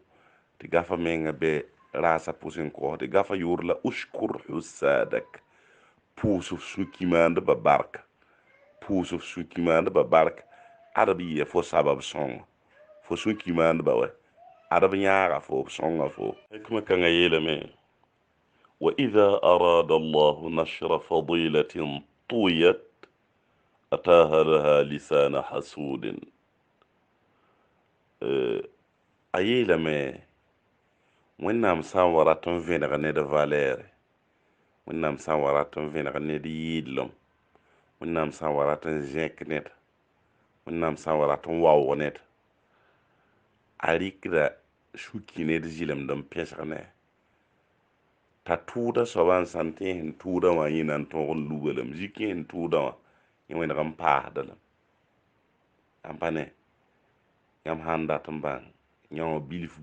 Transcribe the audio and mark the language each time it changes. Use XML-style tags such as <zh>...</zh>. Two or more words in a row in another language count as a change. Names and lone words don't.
<mos>tɩ gafa menga bɛ raasa pʋsẽ kɔsde gafa yʋʋr la</mos> <ar>اشكر حسادك</ar> <mos>pʋʋs f sũ-ki-maandbã barka pʋʋs f sũ-ki-maandbã barka ad b yɩa fo sabab sõnga fo sũ-ki-maandbã wɛ ad b yãaga fo b sõnga fo hikmã kãngã yeelame</mos> <ar>وإذا أراد الله نشر فضيلة طويت أتاها لها لسان حسود</ar> <mos>أيلمي wẽnnaam sã n wa rat n vẽneg ned valɛɛre wẽnnaam sã n wa rat n vẽneg ned yɩɩllem wẽnnaam sã n wa rat n zẽk ned wẽnnaam sã n wa rat n waoog ned a rɩkda sũ-ki ned zɩlemd n pẽsg ne t'a tʋʋda soaba n sãn tɩ sẽn tʋʋda wã yẽ na n tõog n luga lame zik sẽn tʋʋda wã yẽ wẽneg n paasda lame yãmb pa ne yãmb sãn dat n bãng yã bilf</mos>